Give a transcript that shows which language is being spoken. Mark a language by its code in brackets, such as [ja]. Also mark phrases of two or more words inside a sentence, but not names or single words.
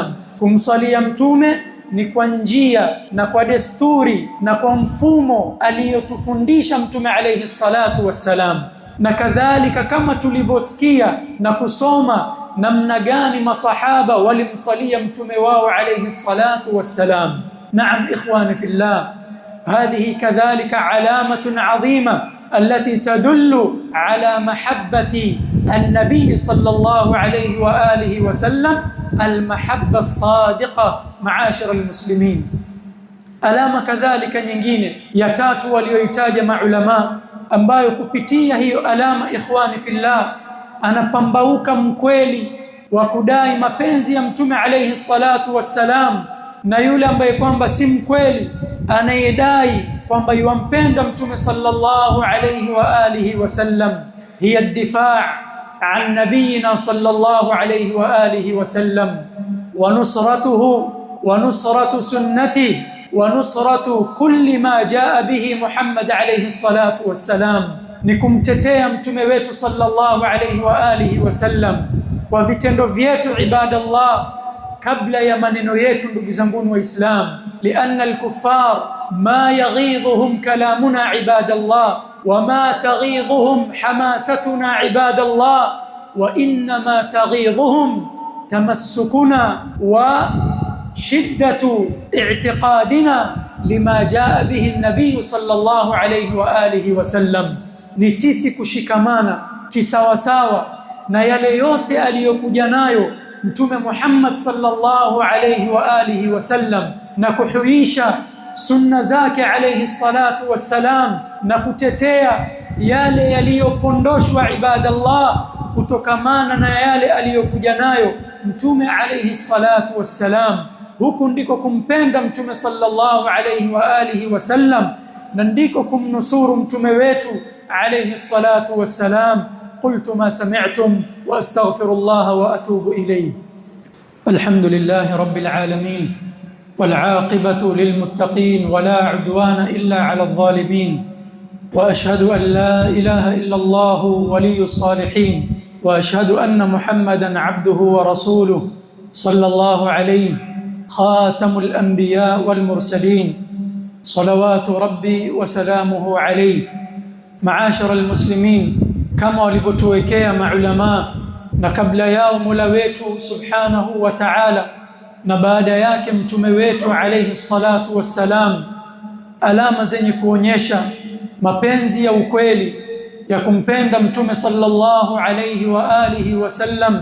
[sw] Kumsalia mtume ni kwa njia na kwa desturi na kwa mfumo aliyotufundisha mtume [ar] عليه الصلاة والسلام, [sw] na kadhalika kama tulivyosikia na kusoma namna gani masahaba walimsalia mtume wao [ar] عليه الصلاة والسلام. نعم إخواني في الله، هذه كذلك علامة عظيمة التي تدل على محبة النبي صلى الله عليه وآله وسلم، المحبة الصادقة معاشر المسلمين. [sw] alama kadhalika nyingine ya tatu walioitaja maulama ambayo kupitia hiyo alama, [ar] إخواني في الله, [sw] anapambauka mkweli wa kudai mapenzi ya Mtume [ar] عليه الصلاة والسلام, [sw] na yule ambaye kwamba si mkweli anayedai kwamba yumpenda Mtume [ar] صلى الله عليه وآله وسلم. هي الدفاع عن نبينا صلى الله عليه وآله وسلم ونصرته ونصرة سنته ونصرة كل ما جاء به محمد عليه الصلاة والسلام, [sw] ni kumtetea mtume wetu sallallahu alayhi wa alihi wasallam kwa vitendo vyetu ibadallah, kabla ya maneno yetu. Ndugu zangu Waislam, [ar] لأن الكفار ما يغيظهم كلامنا عباد الله وما تغيظهم حماستنا عباد الله، وإنما تغيظهم تمسكنا وشدة اعتقادنا لما جاء به النبي صلى الله عليه وآله وسلم. [sw] Ni sisi kushikamana kisawasawa na yale yote aliyokuja nayo Mtume Muhammad [ar] صلى الله عليه وآله وسلم, [sw] na kuhuisha sunna zake [ar] عليه الصلاة والسلام, [sw] na kutetea yale yaliyopondoshwa ibadallah kutokamana na yale aliyokuja nayo Mtume [ar] عليه الصلاة والسلام. [sw] Huku ndiko kumpenda Mtume [ar] صلى الله عليه وآله وسلم, [sw] na ndiko kumnusuru mtume wetu [ar] عليه الصلاة والسلام. قلت ما سمعتم وأستغفر الله وأتوب إليه. الحمد لله رب العالمين، والعاقبة للمتقين، ولا عدوان إلا على الظالمين، وأشهد أن لا إله إلا الله ولي الصالحين، وأشهد أن محمدًا عبده ورسوله صلى الله عليه خاتم الأنبياء والمرسلين، صلوات ربي وسلامه عليه. معاشر المسلمين، [sw] kama walivyotuwekea maulama na kabla yao Mola wetu [ar] سبحانه وتعالى, [sw] na baada yake mtume wetu [ar] عليه الصلاة والسلام, [sw] alama zenye kuonyesha mapenzi ya ukweli ya kumpenda mtume [ar] صلى الله عليه وآله وسلم.